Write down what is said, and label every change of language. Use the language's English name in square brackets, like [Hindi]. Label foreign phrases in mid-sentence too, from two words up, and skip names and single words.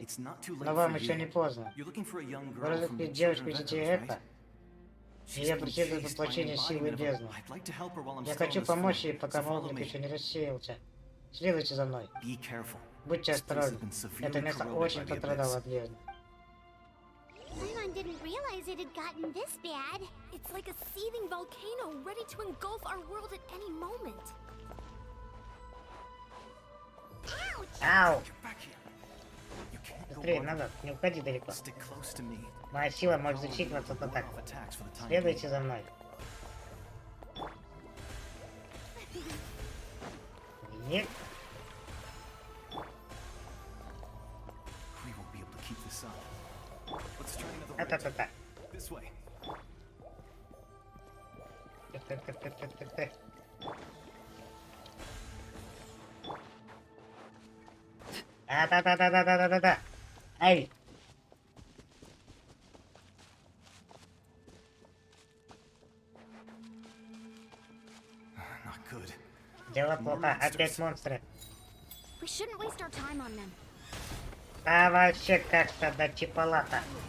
[Russian] Но вам еще не поздно. Вы разыскали девочку из детей Эко. И я преследую воплощение силы бездны. Я хочу помочь ей, пока молник еще не рассеялся. Следуйте за мной. Будьте осторожны. Это место очень пострадало от бездны. [English] Paimon didn't realize it had gotten this bad. It's like a seething volcano ready to engulf our world at any moment. Ау! [Russian] Быстрее, назад, не уходи далеко. Моя сила может защитить вас от атак. Следуйте за мной. Нет. А-та-та-та. А-та-та-та-та-та-та-та. Ай! Дело плохо, опять монстры. А вообще как-то до чипалата.